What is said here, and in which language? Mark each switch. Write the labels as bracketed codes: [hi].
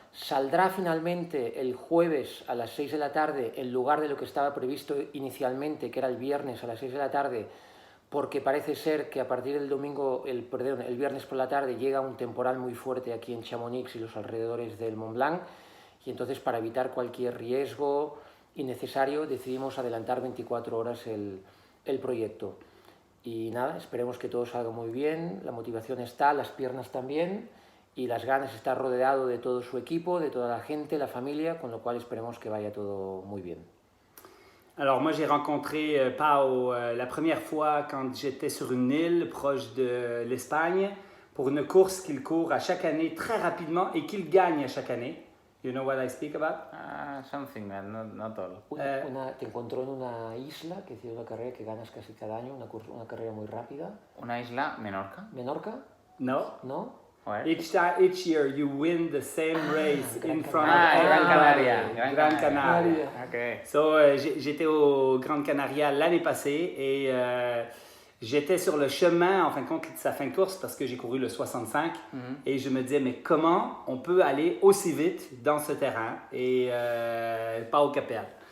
[es] Saldrá finalmente el jueves a las 6 de la tarde en lugar de lo que estaba previsto inicialmente, que era el viernes a las 6 de la tarde, porque parece ser que a partir del el viernes por la tarde llega un temporal muy fuerte aquí en Chamonix y los alrededores del Mont Blanc, y entonces para evitar cualquier riesgo innecesario decidimos adelantar 24 horas el proyecto. Y nada, esperemos que todo salga muy bien, la motivación está, las piernas también, y las ganas, está rodeado de todo su equipo, de toda la gente, la familia, con lo cual esperemos que vaya todo muy bien. [fr] Alors moi j'ai rencontré Pao la première fois quand j'étais sur une île proche de l'Espagne pour une course qu'il court à chaque année très rapidement et qu'il gagne à chaque année. [en] You know what I speak about? Something, not all. [es] Te encontró en una isla, que es una carrera que ganas casi cada año, una carrera muy rápida. Una isla, Menorca? ¿Menorca? No. ¿No? [en] Each year you win the same race in front of [es] Gran Canaria. Gran Canaria. [en] Okay. [fr] So, j'étais au Gran Canaria l'année passée et j'étais sur le chemin, en fin de compte, de sa fin de course parce que j'ai couru le 65 et je me disais, mais comment on peut aller aussi vite dans ce terrain? Et Pao Capel.